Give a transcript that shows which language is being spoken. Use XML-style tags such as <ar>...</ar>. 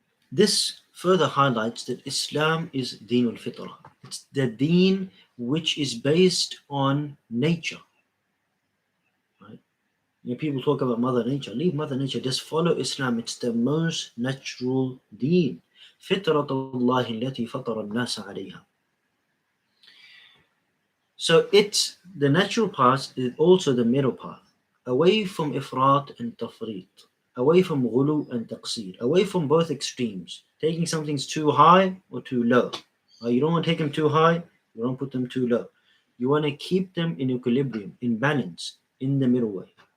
<en>This further highlights that Islam is Deen al-Fitrah. It's the deen which is based on nature. Right? People talk about Mother Nature. Leave Mother Nature. Just follow Islam. It's the most natural deen.</en> <ar>فطرة الله التي فطر الناس عليها.</ar> <en>So it's the natural path is also the middle path, away from ifrat and tafrit, away from ghulu and taqsir, away from both extremes, taking something's too high or too low. You don't want to take them too high, you don't put them too low. You want to keep them in equilibrium, in balance, in the middle way.</en>